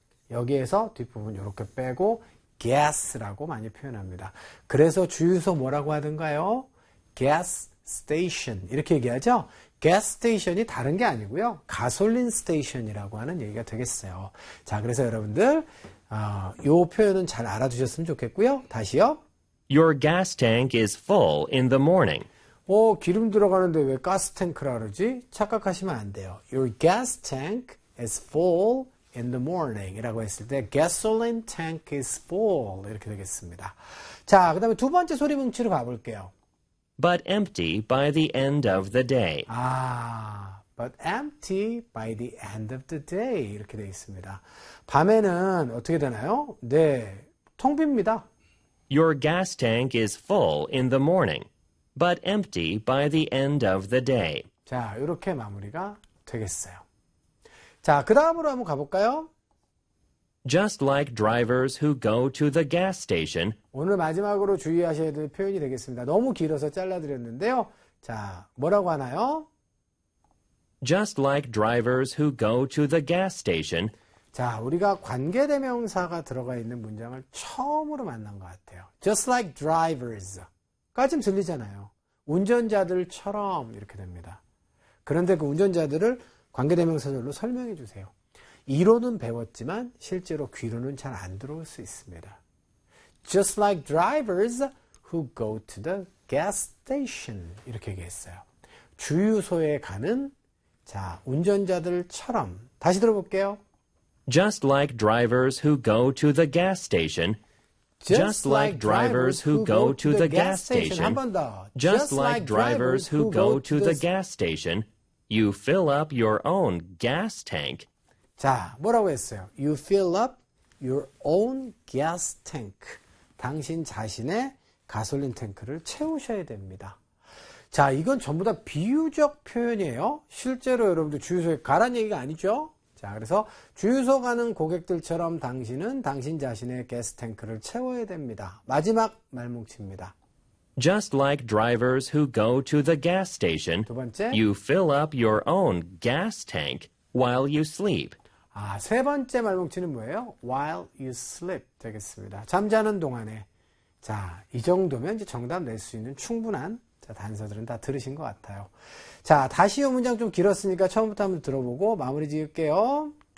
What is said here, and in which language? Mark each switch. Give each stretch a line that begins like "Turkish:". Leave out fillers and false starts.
Korean: 여기에서 뒷부분 이렇게 빼고 gas라고 많이 표현합니다. 그래서 주유소 뭐라고 하던가요? gas station 이렇게 얘기하죠. 가스 스테이션이 다른 게 아니고요. 가솔린 스테이션이라고 하는 얘기가 되겠어요. 자, 그래서 여러분들, 요 표현은 잘 알아두셨으면 좋겠고요. 다시요.
English: Your gas tank is full in the morning.
Korean: 기름 들어가는데 왜 가스 탱크라 그러지? 착각하시면 안 돼요.
English: Your gas tank is full in the morning.
Korean: 이라고 했을 때,
English: gasoline tank is full.
Korean: 이렇게 되겠습니다. 자, 그 다음에 두 번째 소리 뭉치로 가볼게요.
English: But empty by the end of the day. But empty by the end of the day.
Korean: 이렇게 되어 있습니다. 밤에는 어떻게 되나요? 네, 텅 빕니다.
English: Your gas tank is full in the morning, but empty by the end of the day.
Korean: 자, 이렇게 마무리가 되겠어요. 자, 그 다음으로 한번 가볼까요?
English: Just like drivers who go to the gas station.
Korean: 오늘 마지막으로 주의하셔야 될 표현이 되겠습니다. 너무 길어서 잘라드렸는데요. 자, 뭐라고 하나요?
English: Just like drivers who go to the gas station.
Korean: 자, 우리가 관계대명사가 들어가 있는 문장을 처음으로 만난 것 같아요.
English: Just like drivers.
Korean: 까짐 들리잖아요. 운전자들처럼 이렇게 됩니다. 그런데 그 운전자들을 관계대명사절로 설명해 주세요. 이론은 배웠지만 실제로 귀로는 잘안 들어올 수 있습니다.
English: Just like drivers who go to the gas station.
Korean: 이렇게 얘기했어요. 주유소에 가는 자, 운전자들처럼 다시 들어볼게요.
English: Just like drivers who go to the gas station. Just like drivers who go to the gas station.
Korean: 한 번 더.
English: Just like drivers who go to the gas station. You fill up your own gas tank.
Korean: 자, 뭐라고 했어요?
English: You fill up your own gas tank.
Korean: 당신 자신의 가솔린 탱크를 채우셔야 됩니다. 자, 이건 전부 다 비유적 표현이에요. 실제로 여러분들 주유소에 가란 얘기가 아니죠? 자, 그래서 주유소 가는 고객들처럼 당신은 당신 자신의 가스 탱크를 채워야 됩니다. 마지막 말뭉치입니다.
English: Just like drivers who go to the gas station.
Korean: 두 번째.
English: You fill up your own gas tank while you sleep.
Korean: 아, 세 번째 말뭉치는 뭐예요?
English: While you sleep
Korean: 되겠습니다. 잠자는 동안에. 자, 이 정도면 이제 정답 낼 수 있는 충분한 단서들은 다 들으신 것 같아요. 자, 다시 이 문장 좀 길었으니까 처음부터 한번 들어보고 마무리 지을게요.